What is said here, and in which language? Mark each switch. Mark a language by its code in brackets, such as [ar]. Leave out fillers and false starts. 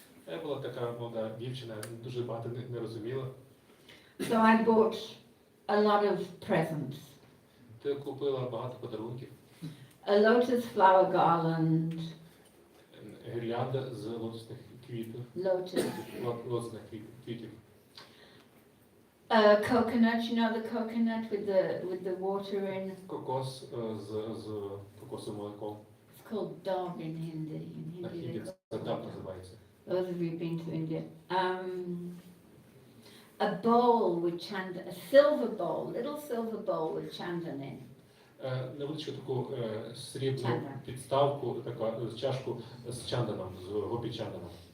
[uk] Я була така молода дівчина, дуже багато не розуміла. [en] So I bought a lot of presents. [uk] Ти купила багато подарунків. [en] A lotus flower garland. [uk] Гірлянда з лотосних квітів. Лотосних квітів. [en] Coconut, you know the coconut with the water in? [uk] Кокос з кокосовим молоком. [en] It's called dog in Hindi. [uk] На хінді це так називається. [en] Those of you who've been to India. A bowl with chandan, a silver bowl, little silver bowl with chandan in. [uk] Невеличку таку срібну Чандана. підставку, така чашку з чанданом, з гопі-чанданом.